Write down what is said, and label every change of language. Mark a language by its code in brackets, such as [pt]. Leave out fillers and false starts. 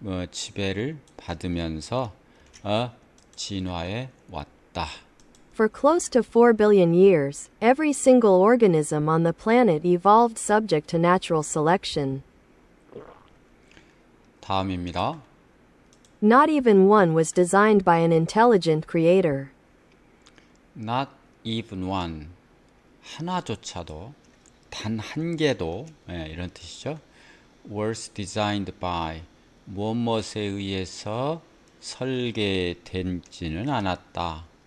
[ko] 지배를 받으면서 진화해 왔다. [en] For close to 4 billion years, every single organism on the planet evolved subject to natural selection. [ko] 다음입니다. [en] Not even one was designed by an intelligent creator. Not even one, [ko] 하나조차도, 단 한 개도, 이런 뜻이죠. [en] was designed by, [ko] 무엇에 의해서 설계된지는 않았다.